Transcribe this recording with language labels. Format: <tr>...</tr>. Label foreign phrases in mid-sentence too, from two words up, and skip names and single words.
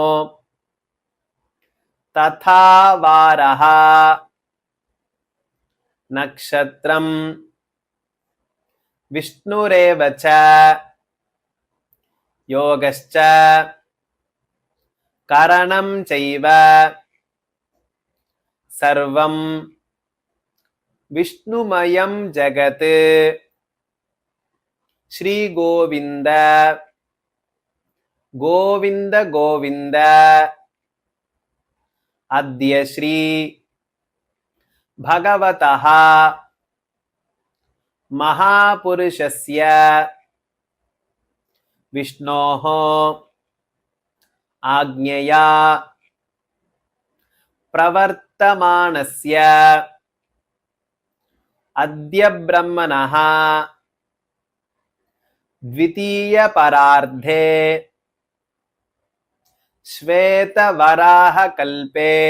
<sa>तथा वारः नक्षत्रं विष्णुरेव च योगश्च करणं चैव सर्वं विष्णुमयं जगत्. श्री गोविन्द गोविन्द गोविन्द. अद्य श्री भगवतः महापुरुषस्य विष्णोः आज्ञया प्रवर्त वर्तमानस्य अद्य ब्रह्मणः द्वितीय परार्धे श्वेतवराह कल्पे</sa>